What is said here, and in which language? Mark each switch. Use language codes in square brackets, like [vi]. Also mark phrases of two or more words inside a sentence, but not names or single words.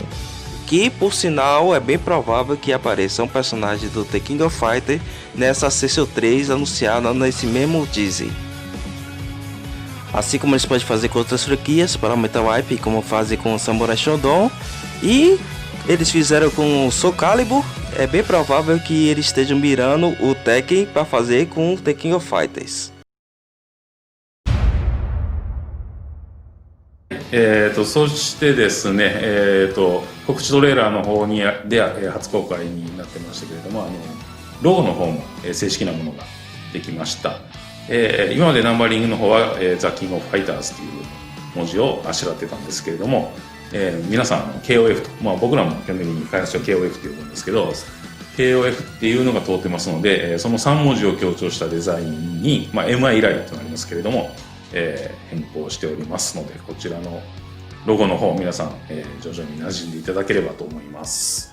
[pt] Que por sinal é bem provável que apareça um personagem do The King of Fighters nessa Sessão 3 anunciada nesse mesmo teaser. Assim como eles podem fazer com outras franquias para aumentar o hype, como fazem com o Samurai Shodown, e eles fizeram com o Soul Calibur, é bem provável que eles estejam mirando o Tekken para fazer com o The King of Fighters. [ja] そしてですね、告知トレーラーの方で初公開になってましたけれども、ロゴの方も正式なものができました。今までナンバリングの方はザ・キング・オフ・ファイターズという文字をあしらってたんですけれども、皆さんKOF と、僕らも基本的に開発者は KOF って呼ぶんですけど、KOF っていうのが通ってますので、その3文字を強調したデザインに、MI ライトとなりますけれども、変更しておりますので、こちらのロゴの方皆さん、徐々に馴染んでいただければと思います。